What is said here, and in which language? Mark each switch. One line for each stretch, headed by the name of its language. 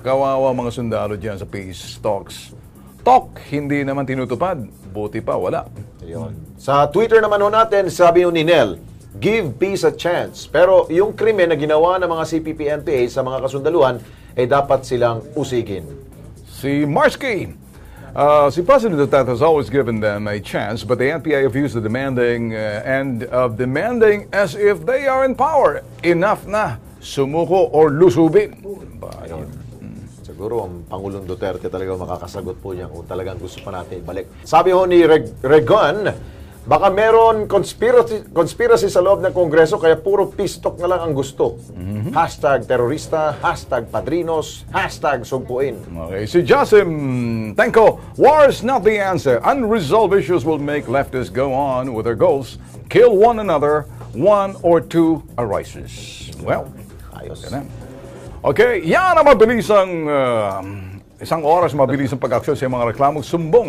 Filipino: Kawawa mga sundalo dyan sa peace talks. Talk, hindi naman tinutupad. Buti pa, wala. Ayun. Sa Twitter naman ho natin, sabi ni Nel,
English: give peace a chance.
Filipino: Pero yung krimen na ginawa ng mga CPP-NPA sa mga kasundaluhan, dapat silang usigin.
English: Si Marsky, si President Duterte has always given them a chance, but the NPA have used the demanding demanding as if they are in power.
Filipino: Enough na. Sumuko or lusubin. Siguro ang Pangulong Duterte talaga makakasagot po niya kung talagang gusto pa natin ibalik. Sabi ho ni Regon, baka meron conspiracy sa loob ng Kongreso kaya puro peace talk na lang ang gusto. Hashtag terorista, hashtag padrinos, hashtag sugpuin.
English: Okay, si Jasim Tenko, war is not the answer. Unresolved issues will make leftists go on with their goals, kill one another, one or two arises. Well,
Filipino: ayos. Okay, yan ang mabilisang isang oras mabilisang pag-aksyon sa mga reklamong sumbong.